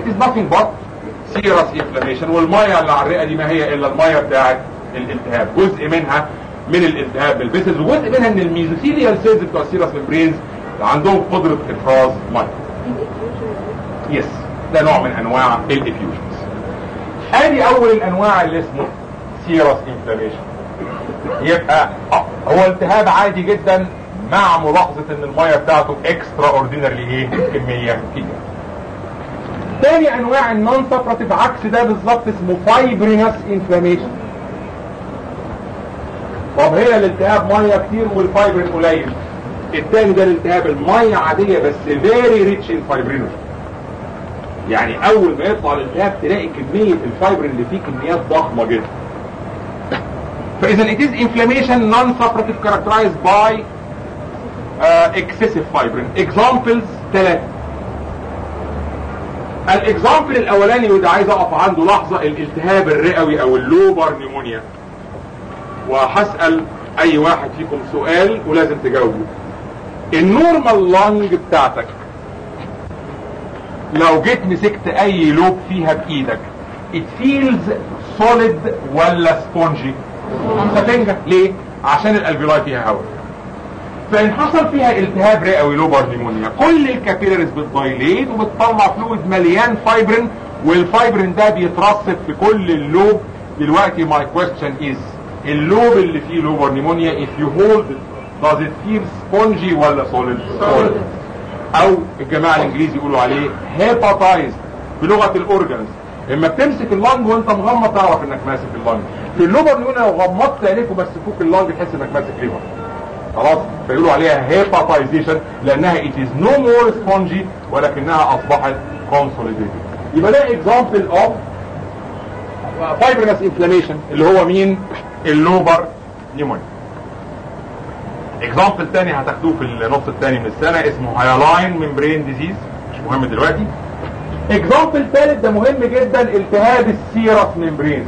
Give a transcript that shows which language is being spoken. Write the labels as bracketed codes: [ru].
[en] It is nothing but serious inflammation. [ar] والميه اللي على الرئه دي ما هي الا الميه بتاعت الالتهاب, جزء منها من الالتهاب بالفيسلز, وجزء منها ان الميزوثيليال سيلز بتوع السيروس ممبرينز عندهم قدره افراز ميه. يس, ده نوع من انواع الافيوجنز. ادي اول الانواع اللي اسمه سيروس انفلاميشن. يبقى هو التهاب عادي جدا مع ملاحظة ان المية بتاعته اكسترا اوردينرلي ايه كمية كبيرة. تاني انواع النون سفراتيف عكس ده بالظبط اسمه فايبرينس انفلاميشن. طب هي الالتهاب مية كتير والفايبرين قليل. التاني ده الالتهاب المية عادية بس [en] very rich in fibrinogen. [ar] يعني اول ما يطلع الالتهاب تلاقي كمية الفايبرين اللي فيه كميات ضخمة جدا. [en] فاذا it is inflammation non suppurative characterized by excessive fibrin. [ar] Examples تلاتة. الاكزامبل الاولاني وده عايز اقف عنده لحظة الالتهاب الرئوي او اللوبر نيمونيا. وهسأل اي واحد فيكم سؤال ولازم تجاوبه. النورمال لونج بتاعتك لو جيت مسكت اي لوب فيها بايدك [en] it feels solid [ar] ولا spongy؟ ستنجة. ليه؟ عشان الالفيولاي فيها هواء. فان حصل فيها التهاب رئوي لوبر نيمونيا كل الكابيلاريز بتضايليت وبتطلع فلويد مليان فايبرين والفايبرين ده بيترصد في كل اللوب. دلوقتي [en] my question is [ar] اللوب اللي فيه لوبر نيمونيا [en] if you hold does it feel spongy [ar] ولا [en] solid؟ solid. [ar] او الجماعة الانجليزي يقولوا عليه [en] hepatized [ar] بلغة الاورجانز. اما بتمسك اللانج وانت مغمض تعرف انك ماسك اللانج. في اللوبر نيمونيا لو غمضت عليك ومسكوك اللانج تحس انك ماسك ليفر خلاص. فيقولوا عليها [en] hepatization [ar] لانها [en] it is no more spongy [ar] ولكنها اصبحت [en] consolidated. [ar] يبقى ده [en] example of fibrinous inflammation [ar] اللي هو مين؟ اللوبر نيمونيا. example تاني هتاخدوه في النص التاني من السنة اسمه hyaline membrane disease مش مهم دلوقتي. example تالت ده مهم جدا التهاب السيروس membranes.